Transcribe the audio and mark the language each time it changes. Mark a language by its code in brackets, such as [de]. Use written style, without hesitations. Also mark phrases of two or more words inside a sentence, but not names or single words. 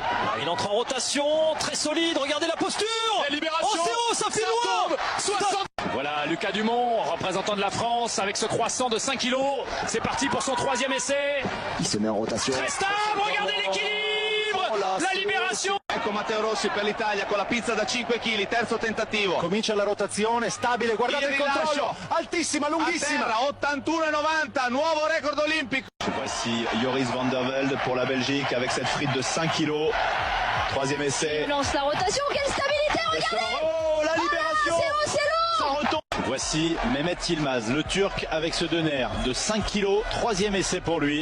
[fr] Il entre en rotation, très solide, regardez la posture. La libération. Oh c'est haut, ça fait loin. 60. Voilà Lucas Dumont, représentant de la France, avec ce croissant de 5 kg. C'est parti pour son troisième essai. Il se met en rotation. Très stable, regardez l'équilibre, la libération. [it] Ecco Matteo Rossi per l'Italia con la pizza da 5 kg, terzo tentativo. Comincia la rotazione, stabile, guardate il controllo, altissima, lunghissima. 81,90, nuovo record olimpico. [fr] Voici Joris van der Velde pour la Belgique avec cette frite de 5 kg. Troisième essai. Il lance la rotation, quelle stabilité, regardez. Oh, la libération. C'est long. Ça retombe. Voici Mehmet Yilmaz, le Turc, avec ce Denner de 5 kg, troisième essai pour lui.